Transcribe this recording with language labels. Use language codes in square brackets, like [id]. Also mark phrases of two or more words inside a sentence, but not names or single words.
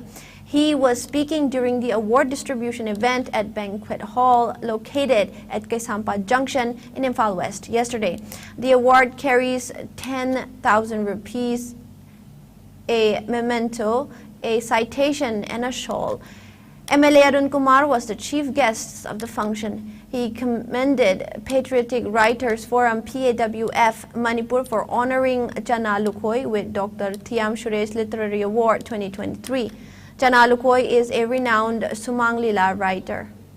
[en] He was speaking during the award distribution event at Banquet Hall located at Kaisampa Junction in Imphal West yesterday. The award carries 10,000 rupees, a memento, a citation, and a shawl. MLA Arun Kumar was the chief guest of the function. He commended Patriotic Writers Forum PAWF Manipur for honoring Jana Lukhoi with Dr. Thiam Suresh Literary Award 2023. Jana Lukhoi is a renowned Sumang Lila writer.